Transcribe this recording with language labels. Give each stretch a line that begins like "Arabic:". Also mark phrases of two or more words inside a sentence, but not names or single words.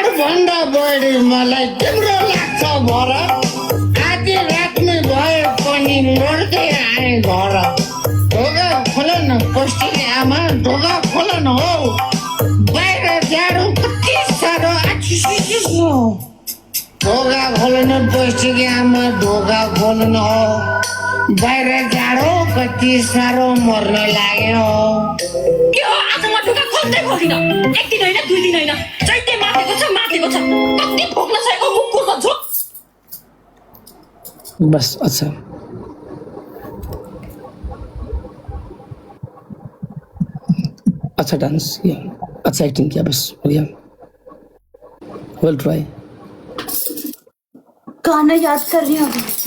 Nepali: भन्दा बढी मलाई तिम्रो लाग्छ भर आधी रातमै भए पनि लड्दै आए घर ढोका खोल न पस्टिने आमा ढोका खोल न हो बाहिर जाडो कति साह्रो आछिसो ढोका खोल न पस्टिने आमा ढोका खोल न हो बाहिर जाडो कति साह्रो मर्न लाग्यो के हो आज म ढोका खोल्दै खोल्दिन एक दिन होइन दुई दिन होइन चैते मातेको छ कति भोग्न सकेको कुकुर भन्छु
Hindi: बस अच्छा अच्छा डांस किया, अच्छा एक्टिंग किया, बस हो गया,
English: well try.
Hindi: गाना याद कर रही हूँ अभी।